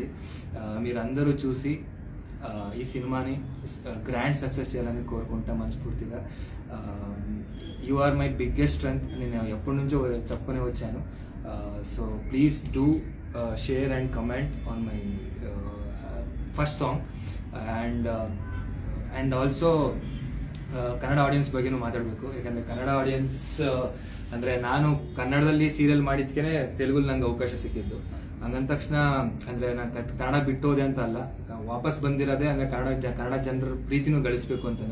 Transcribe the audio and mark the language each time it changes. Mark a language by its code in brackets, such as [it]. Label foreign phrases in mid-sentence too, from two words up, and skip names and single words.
[te] మీరందరూ చూసి ఈ సినిమాని గ్రాండ్ సక్సెస్ చేయాలని కోరుకుంటా మనస్ఫూర్తిగా. [en] you are my biggest strength [te] అని నేను ఎప్పటి నుంచో చెప్పుకొని వచ్చాను. [en] so please do share and comment on my first song and also [kn] ಕನ್ನಡ ಆಡಿಯನ್ಸ್ ಬಗ್ಗೆನೂ ಮಾತಾಡಬೇಕು. ಯಾಕಂದರೆ ಕನ್ನಡ ಆಡಿಯನ್ಸ್ ಅಂದರೆ ನಾನು ಕನ್ನಡದಲ್ಲಿ ಸೀರಿಯಲ್ ಮಾಡಿದ್ಕೇ ತೆಲುಗಲ್ಲಿ ನಂಗೆ ಅವಕಾಶ ಸಿಕ್ಕಿದ್ದು. ಹಂಗಂದ ತಕ್ಷಣ ಅಂದರೆ ನಾನು ಕನ್ನಡ ಬಿಟ್ಟೋದೆ ಅಂತ ಅಲ್ಲ, ವಾಪಸ್ ಬಂದಿರೋದೇ ಅಂದರೆ ಕನ್ನಡ ಜನರ ಪ್ರೀತಿನೂ ಗಳಿಸ್ಬೇಕು ಅಂತಾನೆ.